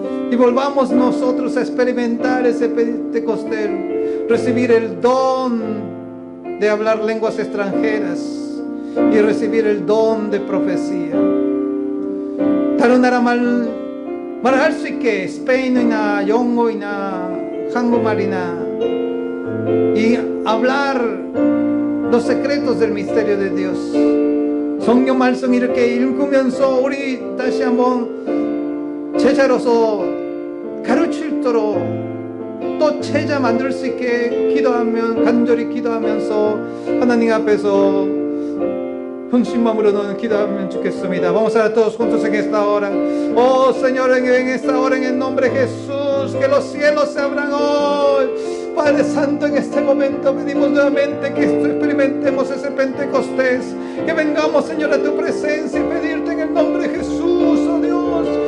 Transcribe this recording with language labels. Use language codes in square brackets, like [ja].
[es] Y volvamos nosotros a experimentar ese Pentecostés, recibir el don de hablar lenguas extranjeras y recibir el don de profecía. [ko] 다른 나라 말할 수 있게 스페인어나 영어나 한국말이나 [es] y hablar los secretos del misterio de Dios. [ko] 성경 말씀 이렇게 읽으면서 우리 다시 한번 제자로서 가르칠도록 또 제자 만들 수 있게 기도하면, 간절히 기도하면서 하나님 앞에서 función 기도하면 좋겠습니다. [es] Vamos a orar todos juntos en esta hora. Oh Señor, en esta hora, en el nombre de Jesús, que los cielos se abran hoy. Padre Santo, en este momento pedimos nuevamente que experimentemos ese Pentecostés, que vengamos, Señor, a tu presencia y pedirte en el nombre de Jesús, oh Dios,